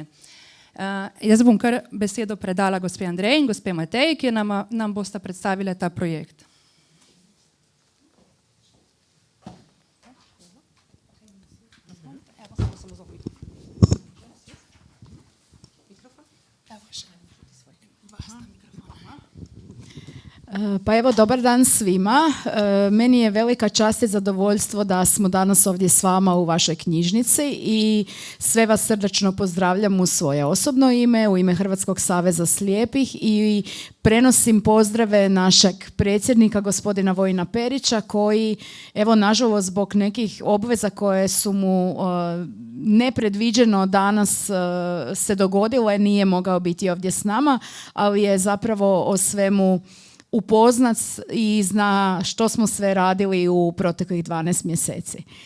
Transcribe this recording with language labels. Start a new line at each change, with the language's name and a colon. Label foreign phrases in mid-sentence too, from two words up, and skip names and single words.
Slovenian: Jaz bom kar besedo predala gospe Andreji in gospe Mateji, ki nam bosta predstavile ta projekt.
Croatian: Pa evo, dobar dan svima. Meni je velika čast i zadovoljstvo da smo danas ovdje s vama u vašoj knjižnici i sve vas srdačno pozdravljam u svoje osobno ime, u ime Hrvatskog saveza slijepih i prenosim pozdrave našeg predsjednika gospodina Vojina Perića koji, evo, nažalost zbog nekih obveza koje su mu nepredviđeno danas se dogodile, nije mogao biti ovdje s nama, ali je zapravo o svemu upoznat i zna što smo sve radili u proteklih 12 mjeseci.